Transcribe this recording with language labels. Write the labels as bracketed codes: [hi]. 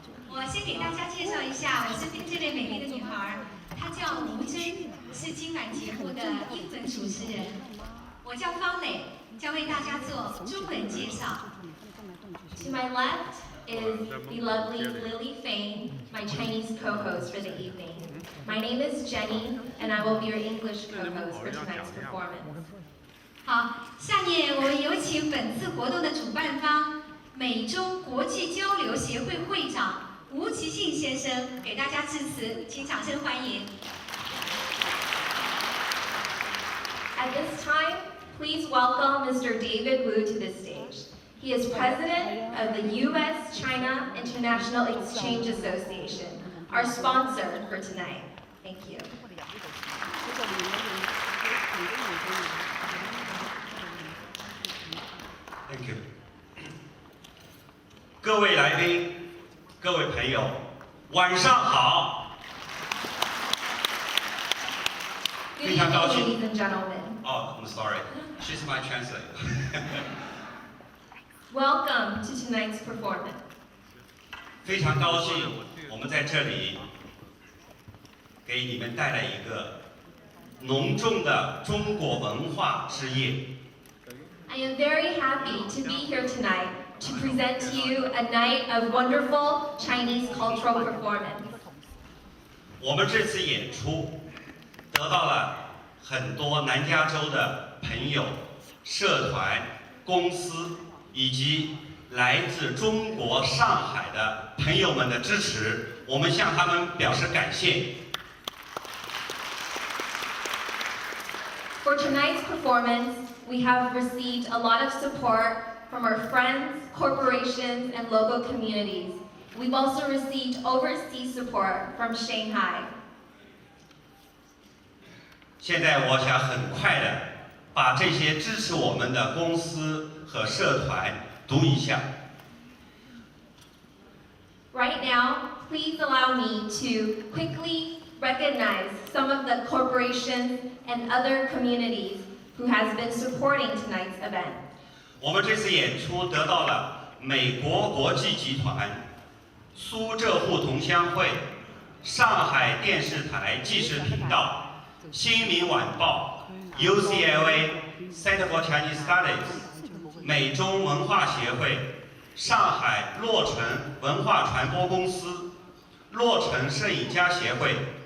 [zh] 我先给大家介绍一下我身边这位美丽的女孩，她叫吴真，是今晚节目的英文主持人。我叫方磊，将为大家做中文介绍。 [en] To my left is the lovely Lily Fane, my Chinese co-host for the evening. My name is Jenny, and I will be your English co-host for tonight's performance. 好，下面我们有请本次活动的主办方美中国际交流协会会长吴其信先生给大家致辞，请掌声欢迎。 At this time, please welcome Mr. David Wu to the stage. He is president of the U.S.-China International Exchange Association, our sponsor for tonight. Thank you. Thank you. [zh] 各位来宾，各位朋友，晚上好。非常高兴。 [en] Ladies and gentlemen. Oh, I'm sorry. She's my translator. Welcome to tonight's performance. [zh] 非常高兴，我们在这里给你们带来一个浓重的中国文化之夜。 [en] I am very happy to be here tonight to present to you a night of wonderful Chinese cultural performance. [zh] 我们这次演出得到了很多南加州的朋友、社团、公司以及来自中国上海的朋友们的支持，我们向他们表示感谢。 [en] For tonight's performance, we have received a lot of support from our friends, corporations, and local communities. We've also received overseas support from Shanghai. [zh] 现在我想很快的把这些支持我们的公司和社团读一下。 [en] Right now, please allow me to quickly recognize some of the corporations and other communities who has been supporting tonight's event. [zh] 我们这次演出得到了美国国际集团、苏浙沪同乡会、上海电视台纪实频道、新民晚报、UCLA Center for Chinese Studies、美中文化协会、上海洛城文化传播公司、洛城摄影家协会、